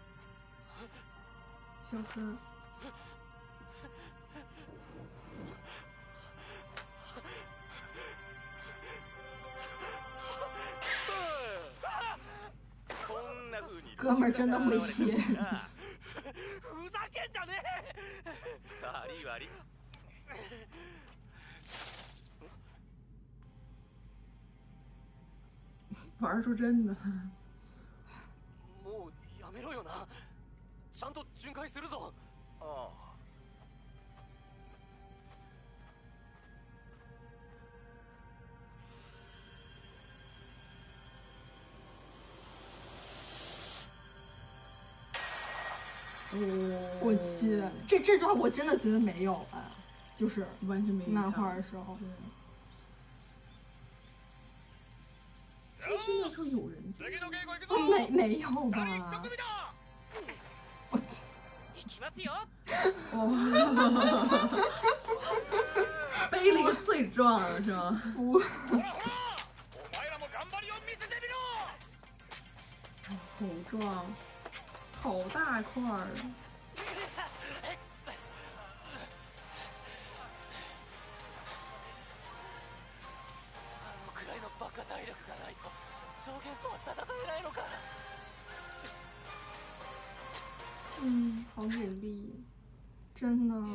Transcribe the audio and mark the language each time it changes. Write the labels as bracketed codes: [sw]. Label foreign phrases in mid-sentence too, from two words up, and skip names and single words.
[zh] 消失。 [ja] こんな風に [zh] 哥们儿真的会写。 [ja] ふざけんじゃねえ。悪い悪い。 [zh] 玩出真的。 [ja] もうやめろよな。ちゃんと巡回するぞ。あ [zh] 我去，这段我真的觉得没有哎，就是完全没印漫象。画的时候。对。他训练时候有人进 [ja] 次の稽古行くぞ。 [zh] 没有第吧 [ja] 一？ 組だ。 [zh] 我 [ja] 行きますよ。 [zh] 背了一个最壮的是吗？服。 [ja] ほらほら、お前らも頑張りを見せてみろ。 [zh] 好壮，好大块儿。 [ja] あのくらいのバカ体力がないと上限とは戦えないのか。 [zh] 好努力，真的。